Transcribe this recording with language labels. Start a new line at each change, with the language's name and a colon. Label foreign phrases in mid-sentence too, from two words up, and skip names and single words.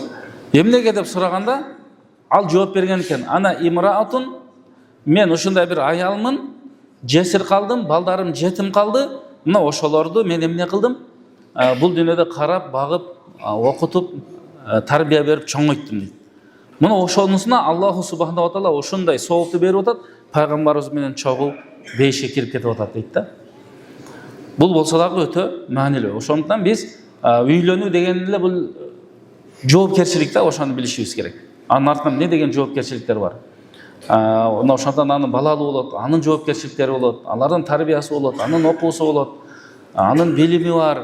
Kyrgyz: Эмнеге деп сураганда, ал жооп берген экен:
Arabic: "أنا امرأة,
Kyrgyz: мен ушундай бир аялмын, жесир калдым, балдарым жетим калды. Мына ошолорду мен эмне кылдым? Бул дүйнөдө карап, багып, окутуп, тарбия берип чоңойттум" дейт. Мына ошонусуна
Arabic: الله سبحانه وتعالى
Kyrgyz: ошондой соопту берип атат, пайгамбарыбыз менен чогуу бейишке кирип кетип атат дейт да. Бул болсо дагы өтө маанилүү. Ошондуктан биз үйлөнүү деген эле бул жоопкерчилик да, ошону билишибиз керек. Анын артынан эмне деген жоопкерчиликтер бар? Ошондон анын балалуу болот, анын жоопкерчиликтери болот, алардын тарбиясы болот, анын окуусу болот, анын билими бар.